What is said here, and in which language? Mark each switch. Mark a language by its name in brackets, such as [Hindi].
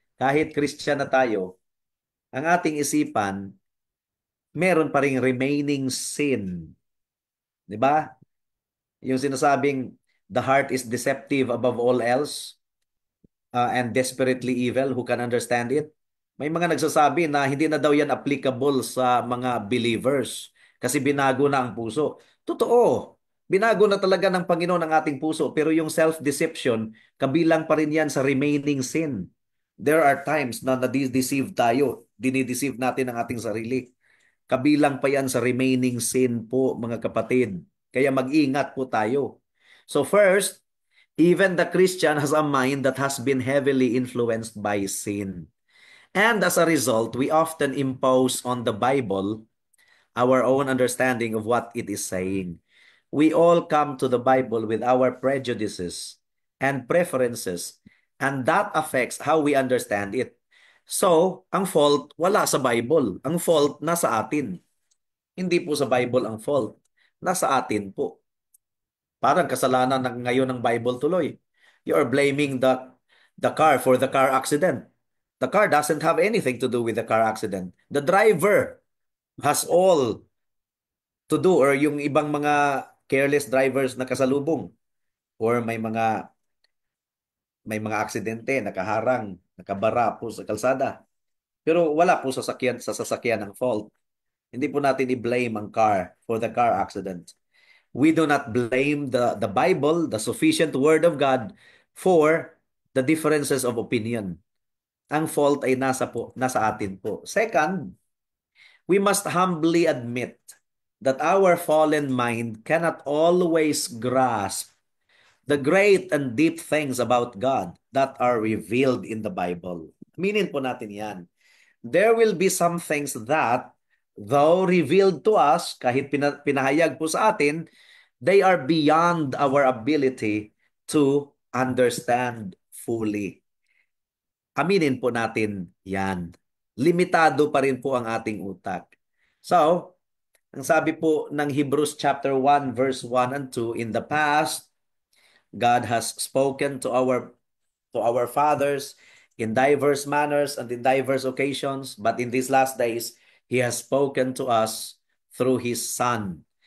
[Filipino] Kahit Christian na tayo, ang ating isipan, meron pa ring remaining sin. 'Di ba? [English] Yung sinasabing, the heart is deceptive above all else and desperately evil, who can understand it? [Filipino] May mga nagsasabi na hindi na daw yan applicable sa mga believers kasi binago na ang puso. Totoo, binago na talaga ng Panginoon ang ating puso, pero yung self-deception, kabilang pa rin yan sa remaining sin. There are times na nadideceive tayo, dinideceive natin ang ating sarili. Kabilang pa yan sa remaining sin po, mga kapatid. Kaya mag-ingat po tayo. [English] So first, even the Christian has a mind that has been heavily influenced by sin. And as a result, we often impose on the Bible our own understanding of what it is saying. We all come to the Bible with our prejudices and preferences, and that affects how we understand it. [Filipino] So, ang fault wala sa Bible. Ang fault nasa atin. Hindi po sa Bible ang fault. Nasa atin po. Parang kasalanan ng ngayon ng Bible tuloy. [English] You are blaming the car for the car accident. The car doesn't have anything to do with the car accident. [Filipino] The driver has all to do, or yung ibang mga careless drivers na kasalubong, or may mga aksidente, nakaharang, nakabara po sa kalsada. Pero wala po sa sasakyan ng fault. Hindi po natin i-blame ang car for the car accident. [English] We do not blame the Bible, the sufficient Word of God, for the differences of opinion. [Filipino] Ang fault ay nasa atin po. Second, we must humbly admit [English] that our fallen mind cannot always grasp the great and deep things about God that are revealed in the Bible. Aminin po natin yan. There will be some things that, though revealed to us, kahit pinahayag po sa atin, they are beyond our ability to understand fully. [Filipino] Aminin po natin yan. Limitado pa rin po ang ating utak. [English] So, ang sabi po ng Hebrews chapter 1 verse 1 and 2, in the past, God has spoken to our fathers in diverse manners and in diverse occasions, but in these last days, He has spoken to us through His Son.